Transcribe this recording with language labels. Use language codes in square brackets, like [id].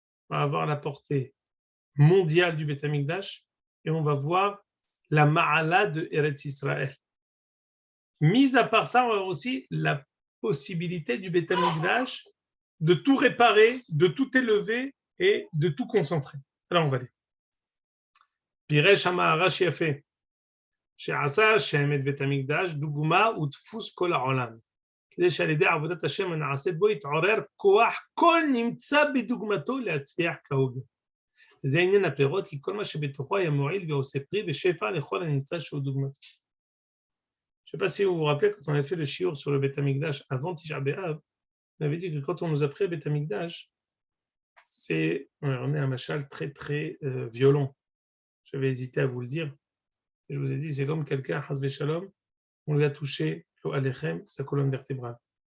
[fr] On va voir la portée mondiale du Beth Amikdash et on va voir la ma'ala de Eretz Israël. Mis à part ça, on va voir aussi la possibilité du Beth Amikdash de tout réparer, de tout élever et de tout concentrer. Alors on va dire. [he] Piresh Ha'ma'arash Yafeh, שעשה השם את בית המקדש דוגמה ודפוס כל העולם. כדי שעל ידי עבודת השם הנעשית בו יתעורר כוח כל נמצא בדוגמתו להצליח כהוגה. זה עניין הפירות, כי כל מה שבתוכו היה מועיל ועושה פרי ושפע לכל הנמצא שהוא דוגמתו. [fr] Je ne sais pas si vous vous rappelez, quand on a fait le shiur sur le Beth Amikdash avant Tisha B'Av, on avait dit que quand on nous a pris le Beth Amikdash, on est un machal très très violent. J'avais hésité à vous le dire. Et je vous ai dit, c'est comme quelqu'un, Hasbe Shalom, on lui a touché sa colonne vertébrale.